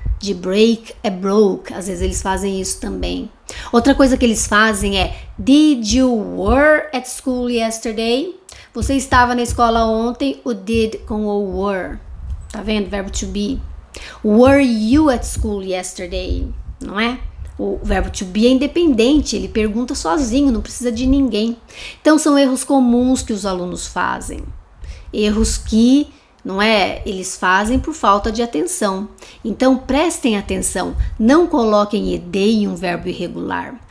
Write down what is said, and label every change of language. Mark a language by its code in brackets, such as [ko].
[pt] De break é broke, às vezes eles fazem isso também. Outra coisa que eles fazem é [en] did you were at school yesterday? [pt] Você estava na escola ontem, o did com o were. Tá vendo? Verbo to be. [en] Were you at school yesterday? [pt] Não é? O verbo to be é independente, ele pergunta sozinho, não precisa de ninguém. Então são erros comuns que os alunos fazem. Erros que não é? Eles fazem por falta de atenção. Então prestem atenção, não coloquem ed em um verbo irregular.